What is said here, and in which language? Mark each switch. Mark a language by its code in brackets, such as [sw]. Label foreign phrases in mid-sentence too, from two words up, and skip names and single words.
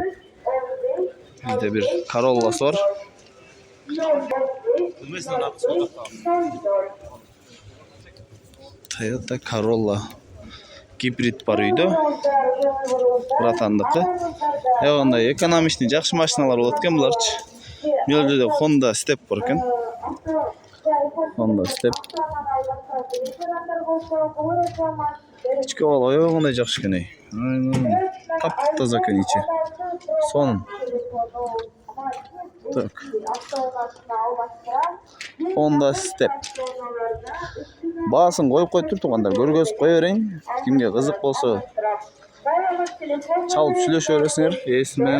[ky] Бизде бир Corolla'сы бар. Toyota Corolla гибрид бар үйдө. Братандыкы. Аягындай экономичный жакшы машиналар болот экен буларчы. Мен жерде Honda Step бар экен. Honda Step. İçki ol, aягындай жакшы экен. Тап-таза экен ичи. Сонун. Так. Honda Step. Баасын коюп тур тугандар, көргөзүп кое берейин. Кимге кызык болсо чалып сүйлөшө бересиңер ээси менен.